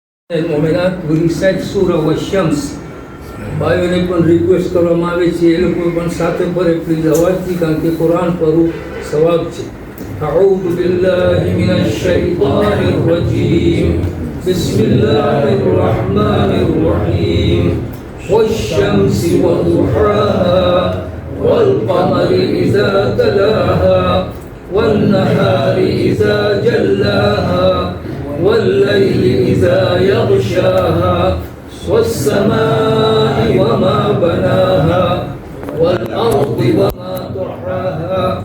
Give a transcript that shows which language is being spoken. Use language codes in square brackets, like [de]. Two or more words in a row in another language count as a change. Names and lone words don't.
[gu] મોમેનાત રિસાઇટ સૂરા વશ્યમ્સ ભાઈઓને પણ રિક્વેસ્ટ કરવામાં આવે છે એ લોકો પણ સાથે ભરે પ્લીઝ અવાજથી કારણ કે કુરાન પરનું સવાબ છે. [ar] أعوذ بالله من الشيطان الرجيم بسم الله الرحمن الرحيم والشمس وضحاها والقمر إذا تلاها والنهار إذا جلاها والليل إذا يغشاها والسماء وما بناها والأرض وما طحاها